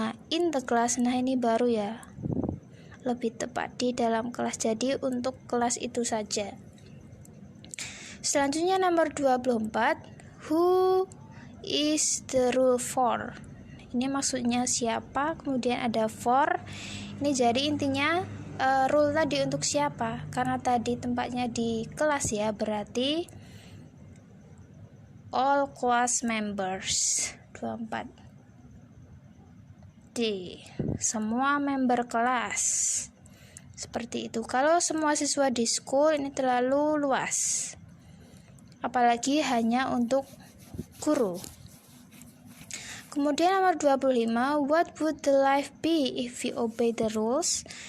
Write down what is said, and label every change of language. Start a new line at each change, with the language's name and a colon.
English: In the class,
Indonesian: nah ini baru ya, lebih tepat di dalam kelas, jadi untuk kelas itu saja. Selanjutnya nomor 24,
English: who is the rule for?
Indonesian: Ini maksudnya siapa, kemudian ada for. Ini jadi intinya rule tadi untuk siapa, karena tadi tempatnya di kelas ya, berarti
English: all class members.
Indonesian: 24 D, semua member kelas. Seperti itu. Kalau semua siswa di school, ini terlalu luas, apalagi hanya untuk guru. Kemudian nomor 25,
English: what would the life be if we obey the rules?